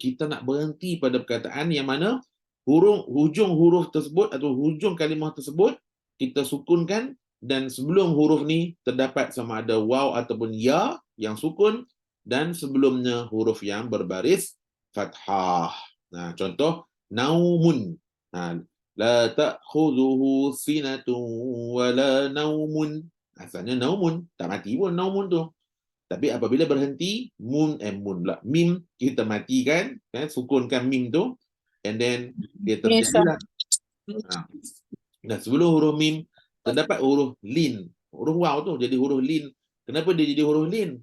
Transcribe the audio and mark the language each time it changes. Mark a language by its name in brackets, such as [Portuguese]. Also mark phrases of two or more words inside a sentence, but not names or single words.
[Malay] Kita nak berhenti pada perkataan yang mana hujung huruf tersebut atau hujung kalimah tersebut kita sukunkan, dan sebelum huruf ni terdapat sama ada waw ataupun ya yang sukun, dan sebelumnya huruf yang berbaris fathah. Contoh naumun. [Arabic] La ta'khudhuhu sinatun wala naumun. [Malay] Asalnya naumun, tak mati pun naumun tu. Tapi apabila berhenti mim kita matikan, sukunkan mim tu, [English] and then [Malay] dia terjadilah. Dan sebelum huruf mim terdapat huruf lin. Huruf waw tu jadi huruf lin. Kenapa dia jadi huruf lin?